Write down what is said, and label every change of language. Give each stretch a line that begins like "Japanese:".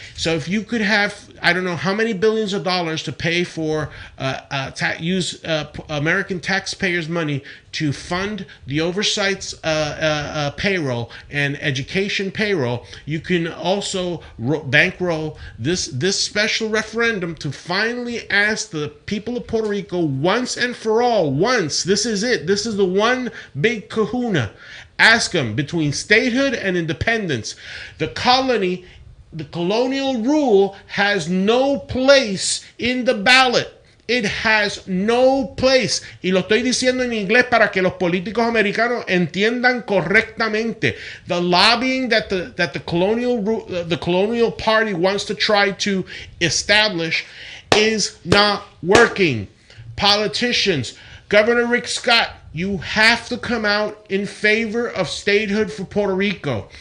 English: So if you could have, I don't know how many billions of dollars to pay for, use American taxpayers' money to fund the oversight's payroll and education payroll, you can also bankroll this special referendum to finally ask the people of Puerto Rico once and for all, this is it, this is the one big kahuna, ask them between statehood and independence. The colonial rule has no place in the ballot. It has no place.
Spanish: Y lo estoy diciendo en inglés para que los políticos americanos entiendan correctamente.
English: The lobbying that the colonial party wants to try to establish is not working. Politicians, Governor Rick Scott, you have to come out in favor of statehood for Puerto Rico.